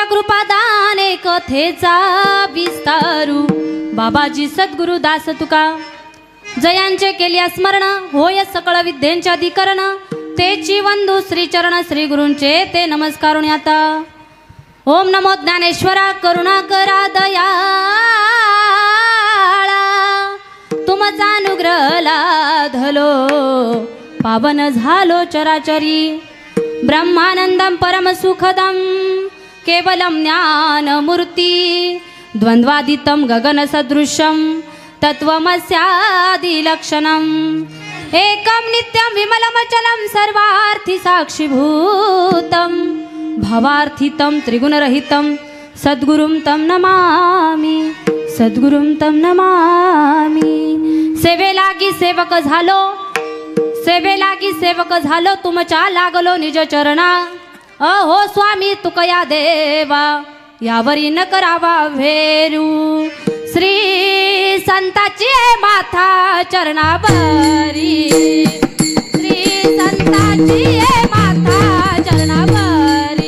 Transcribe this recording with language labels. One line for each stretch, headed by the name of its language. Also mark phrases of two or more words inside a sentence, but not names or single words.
Marathi: कृपादाने कथेचा विस्तारू बाबाजी सद्गुरु दास तुका जयांचे केल्या स्मरण होय सकळ विद्येच्या अधिकरण तेची वंदू श्री चरण श्री गुरूंचे ते नमस्कारून आता ओम नमो ज्ञानेश्वरा करुणाकरा दयाळा तुमचा अनुग्रह लाधलो पावन झालो चराचरी
Sanskrit: ब्रह्मानंदम परम सुखदम केवलम ज्ञानमूर्ती द्वंद्वादितं गगन सदृशं तत्वमस्यादिलक्षणम् एकं नित्यं विमलमचलं सर्वार्थी साक्षीभूतं भवार्थितं त्रिगुणरहितं सद्गुरुं तं नमामि सद्गुरुं तं नमामि सेवेलागी
Marathi: सेवक झालो तुमच्या लागलो निज चरणा अहो स्वामी तुकया देवा यावरी न करावा भेरू श्री संताची माथा चरणावरी श्री संताची माथा चरणावरी